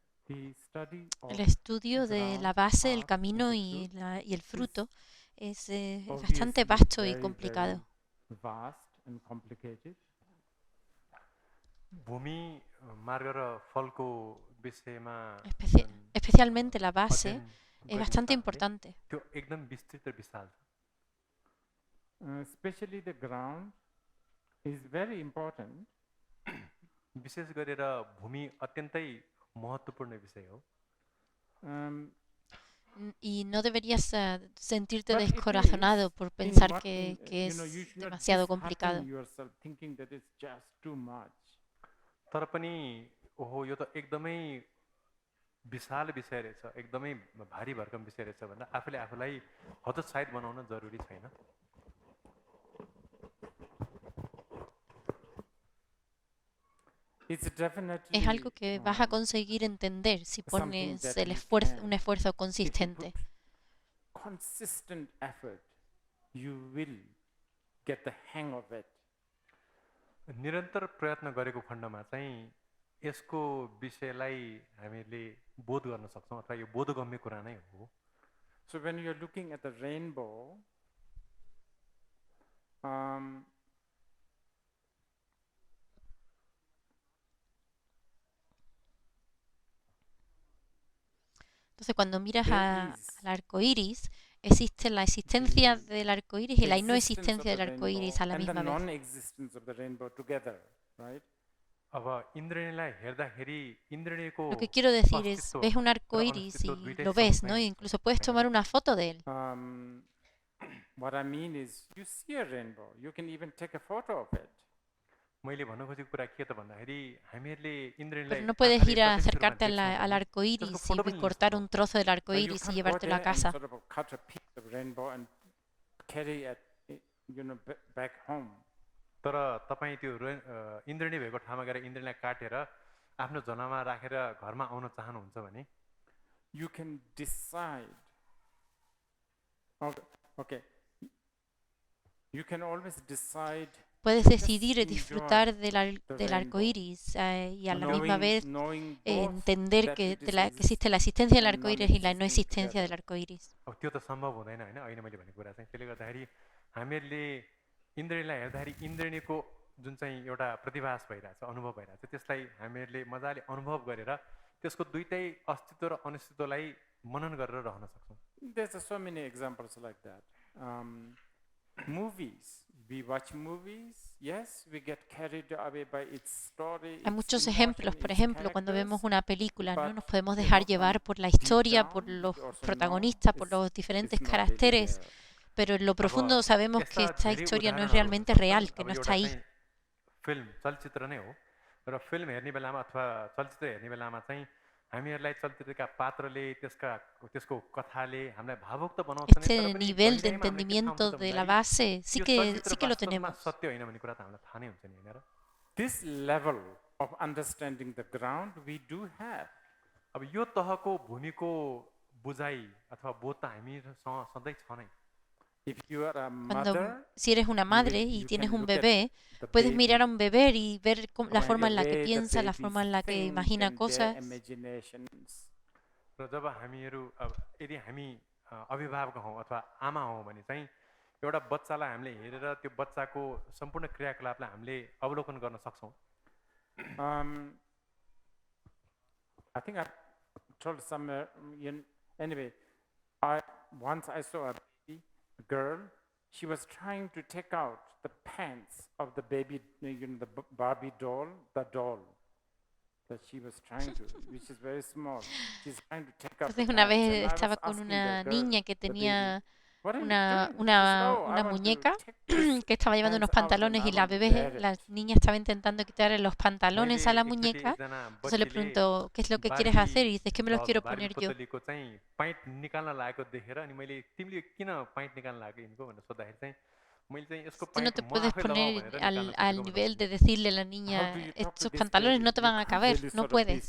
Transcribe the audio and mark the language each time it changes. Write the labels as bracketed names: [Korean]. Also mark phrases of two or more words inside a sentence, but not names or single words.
[Spanish] El estudio de la base, el camino y el fruto es bastante vasto y complicado. [Nepali] भूमि मार्ग र फलको विषयमा [Spanish] Especialmente la [Nepali] अध्ययन [Spanish] base es [Nepali] गर्ने [Spanish] bastante [Nepali] हिसाबले [Spanish] importante. [Nepali] त्यो एकदम विस्तृत र विशाल छ। विशेष गरेर भूमि अत्यन्तै महत्त्वपूर्ण विषय हो। [Spanish] Y no deberías sentirte descorazonado por pensar que es demasiado complicado. [Nepali] तर पनि ओहो यो त एकदमै विशाल विषय रहेछ, एकदमै भारी भरकम विषय रहेछ भनेर आफूले आफूलाई हतोत्साहित बनाउन जरुरी छैन। [Spanish] Es algo que vas a conseguir entender si pones un esfuerzo consistente. [Nepali] निरन्तर प्रयत्न गरेको खण्डमा चाहिँ यसको विषयलाई हामीले बोध गर्न सक्छौं अथवा यो बोधगम्य कुरा नै हो। [English] So when you are looking at the rainbow, [Spanish] Entonces, cuando miras al arco iris, existe la existencia del arco iris y la no existencia del arco iris a la misma vez. [Nepali] अब इन्द्रणीलाई हेर्दाखेरि इन्द्रणीको [Spanish] Lo que quiero decir es, ves un arco iris y lo ves, ¿no? Incluso puedes tomar una foto de él. [English] What I mean is, you see a rainbow, you can even take a photo of it. [Nepali] मैले भन्नु खोजेको कुरा के त भन्दाखेरि हामीहरूले [Spanish] Pero [Nepali] इन्द्रणीलाई [Spanish] no puedes ir a acercarte al arco iris y cortar un trozo del arco iris y llevártelo a casa. [English] Sort of cut a piece of rainbow and carry it, back home. [Nepali] तर तपाई त्यो इन्द्रणी भएको ठाउँमा गएर इन्द्रणीलाई काटेर आफ्नो जनामा राखेर घरमा आउन चाहनुहुन्छ भने [English] you can decide. Okay. You can always decide. [Spanish] Puedes decidir disfrutar del arco iris y a la misma vez entender que existe la existencia del arco iris y la no existencia del arco iris. [Nepali] अब त्यो त सम्भव हुँदैन हैन, अहिले मैले भनेको कुरा चाहिँ त्यसले गर्दाखेरि हामीहरूले इन्द्रणीलाई हेर्दाखेरि इन्द्रणीको जुन चाहिँ एउटा प्रतिभास भइरहेछ, अनुभव भइरहेछ, त्यसलाई हामीहरूले मजाले अनुभव गरेर त्यसको दुईटै अस्तित्व र अनिश्चितलाई मनन गरेर रहन सक्छौं। [English] There's so many examples like that. Movies. We watch movies. Yes, we get carried away by its story. [Spanish] Hay muchos ejemplos, por ejemplo, cuando vemos una película, ¿no? Nos podemos dejar llevar por la historia, por los protagonistas, por los diferentes caracteres, pero en lo profundo sabemos que esta historia no es realmente real, que no está ahí. [Nepali] फिल्म चलचित्र नै हो र फिल्म हेर्ने बेलामा अथवा चलचित्र हेर्ने बेलामा चाहिँ हामीहरूलाई चलचित्रका पात्रले त्यसको कथाले हामीलाई भावुक त बनाउँछ नि, [Spanish] Este nivel de entendimiento de la base sí que lo tenemos. [Nepali] सत्य होइन भन्ने कुरा त हामीलाई थाहा नै हुन्छ नि हैन र। [English] This level of understanding the ground we do have. [Nepali] अब यो तहको भूमिको बुझाइ अथवा बोध त हामीसँग सधैँ छ नै। [Spanish] Si eres una madre y tienes un bebé, puedes mirar a un bebé y ver la forma en la que piensa, la forma en la que imagina cosas. [Nepali] र जब हामीहरू यदि हामी अभिभावक हौं अथवा आमा हौं भने चाहिँ एउटा बच्चालाई हामीले हेरेर त्यो बच्चाको सम्पूर्ण क्रियाकलापलाई हामीले अवलोकन गर्न सक्छौं। [English] I think I told somewhere, anyway, once I saw a girl, she was trying to take out the pants of the baby, the Barbie doll, the doll that she was trying to, which is very small. She's trying to take out the [Spanish] Entonces una [English] pants. [Spanish] vez estaba con una niña que tenía una muñeca que estaba llevando unos pantalones y la niña estaba intentando quitarle los pantalones a la muñeca. Entonces le preguntó, ¿qué es lo que quieres hacer? Y dice, es que me los quiero poner yo. Tú no te puedes poner al nivel de decirle a la niña, estos pantalones no te van a caber, no puedes.